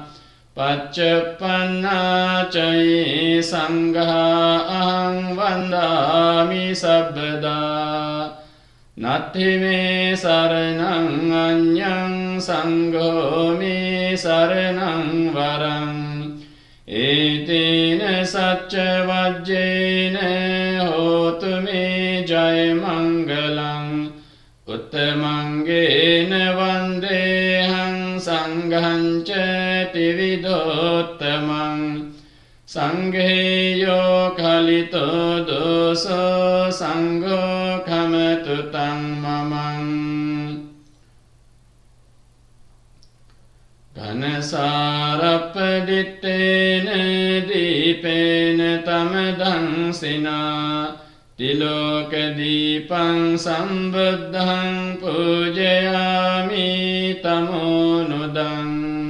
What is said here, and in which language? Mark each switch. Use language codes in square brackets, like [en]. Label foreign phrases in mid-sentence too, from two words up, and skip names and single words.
[pi] පච්චප්පන්නා ච යේ සංඝා අහං වන්දාමි සබ්බදා නත්ථි මේ සරණං අඤ්ඤං සංඝෝ මේ සරණං වරං ඒතේන සච්ච වජ්ජේන හෝතු මේ ජය මංගලං උත්තමංගේන වන්දේහං සංඝං ච ත්‍රිවිධෝත්තමං සංඝේයෝ කලිතෝ දෝසෝ සංඝෝ කමතු තං මමං ඝනසාරප්පදිත්තේන දීපේන තමදංසිනා තිලෝක දීපං සම්බුද්ධං පූජයාමි තමෝනුදං